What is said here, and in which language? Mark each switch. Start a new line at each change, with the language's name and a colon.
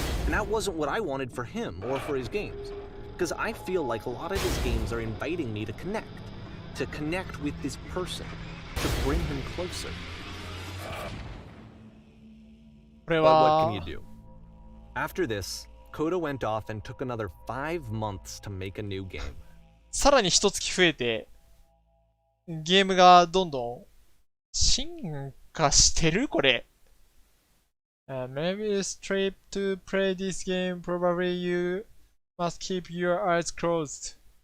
English: And that wasn't what I wanted for him or for his games. Because I feel like a lot of his games are inviting me to connect with this person, to bring him closer. But what can you do? After this, Coda went off and took another 5 months to make a new game.
Japanese: さらに一月増えて、ゲームがどんどん進化してるこれ。
English: Maybe it's trip to play this game. Probably you must keep your eyes closed.